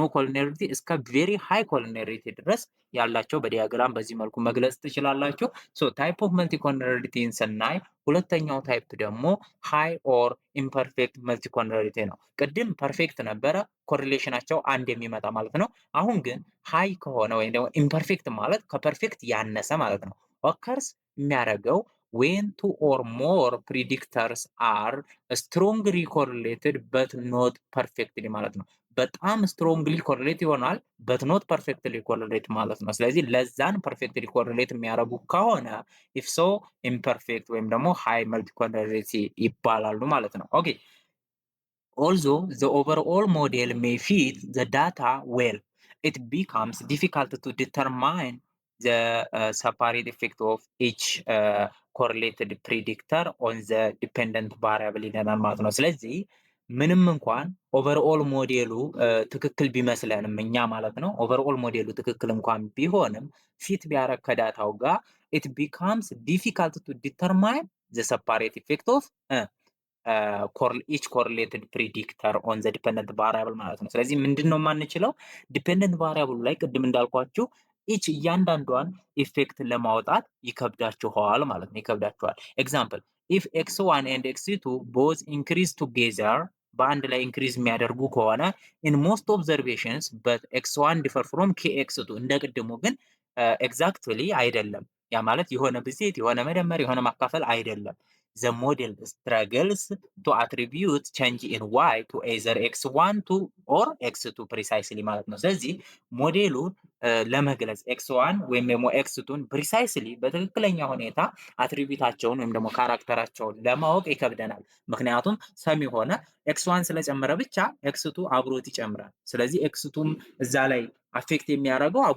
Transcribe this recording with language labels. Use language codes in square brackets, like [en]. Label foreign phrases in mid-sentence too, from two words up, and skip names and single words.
[am] ኮሊኒያሪቲ እስከ [en] very high collinearity [am] ድረስ ያላቸው በዲያግራም በዚህ መልኩ መግለጽ ትችላላችሁ። [en] so type of multicollinearity [am] ስናይ ሁለተኛው ታይፕ ደግሞ ሃይ [en] or imperfect multicollinearity [am] ነው። ቅድም ፐርፌክት ነበረ ኮሪሌሽናቸው አንድ የሚመጣ ማለት ነው። አሁን ግን ሃይ ከሆነ ወይም ደግሞ ኢምፐርፌክት ማለት ከፐርፌክት ያነሰ ማለት ነው። ኦከርስ የሚያደርገው [en] when two or more predictors are strongly correlated but not perfectly [am] ማለት ነው። በጣም [en] strongly correlate [am] ይሆናል [en] but not perfectly correlate [am] ማለት ነው። ስለዚህ ለዛን [en] perfectly correlate [am] የሚያደርጉ ከሆነ [en] if so imperfect [am] ወይም ደግሞ [en] high multicollinearity [am] ይባላሉ ማለት ነው። ኦኬ [en] although the overall model may fit the data well, it becomes difficult to determine the separate effect of each correlated predictor on the dependent variable [am] ይለናል ማለት ነው። ስለዚህ ምንም እንኳን ኦቨርኦል ሞዴሉ ትክክል ቢመስለንም እኛ ማለት ነው ኦቨርኦል ሞዴሉ ትክክል እንኳን ቢሆንም ፊት ቢያረግ ከዳታው ጋር [en] it becomes difficult to determine the separate effect of each correlated predictor on the dependent variable [am] ማለት ነው። ስለዚህ ምንድነው የማንችለው [en] dependent variable [am] ላይ ቅድም እንዳልኳችሁ ኢች እያንዳንዷን ኢፌክት ለማውጣት ይከብዳችኋል ማለት ነው። ይከብዳችኋል። [en] example if x1 and x2 both increase together [am] በአንድ ላይ ኢንክሪዝ የሚያደርጉ ከሆነ [en] in most observations but x1 differ from kx2 [am] እንደ ቅድሙ ግን ኤግዛክትሊ አይደለም። ያ ማለት የሆነ ብዜት የሆነ መደመር የሆነ ማካፈል አይደለም። [en] the model struggles to attribute change in y to either x1 to or x2 precisely [am] ማለት ነው። ስለዚህ ሞዴሉ ለመግለጽ x1 ወይም ደግሞ x2ን ፕሪሳይስሊ በትክክለኛ ሁኔታ አትሪቢዩታቸውን ወይም ደግሞ ካራክተራቸውን ለማወቅ ይከብደናል። ምክንያቱም ሰም የሆነ x1 ስለጨመረ ብቻ x2 አብሮት ይጨምራል። ስለዚህ x2ም እዛ ላይ አፌክት የሚያደርገው አብሮ